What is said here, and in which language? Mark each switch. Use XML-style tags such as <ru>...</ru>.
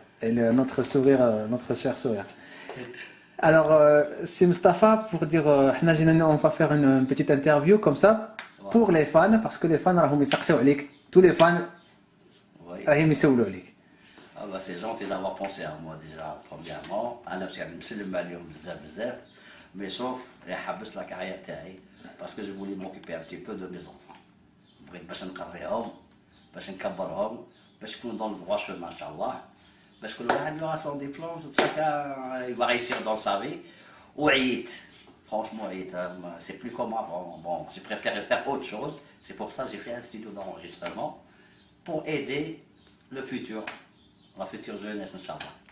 <fr>et notre sourire, notre cher sourire. Alors, c'est Mustapha pour dire, on va faire une petite interview comme ça pour les fans, parce que les fans, tous les fans, Oui.</fr> <ar>راهم يسولوا عليك.</ar> <fr>Ah bah c'est gentil d'avoir pensé à moi déjà premièrement.</fr> <ar>أنا</ar> <fr>aussi</fr> <ar>يعني مسلم عليهم بزاف بزاف.</ar> <fr>Mais sauf</fr> <ar>حبس</ar> <fr>la carrière</fr> <ar>تاعي</ar> <fr>parce que je voulais m'occuper un petit peu de mes enfants.</fr> <ar>بغيت باش نقريهم باش نكبرهم باش يكونوا</ar> <fr>dans le droit chemin</fr> <ar>إن شاء الله. باش كل واحد له</ar> <fr>son diplôme chacun il va réussir dans sa vie.</fr> <ar>وعييت.</ar> <fr>Franchement, c'est plus comme avant. Bon, j'ai préféré faire autre chose. C'est pour ça que j'ai fait un studio d'enregistrement pour aider le futur, la future jeunesse, Inch'Allah.</fr>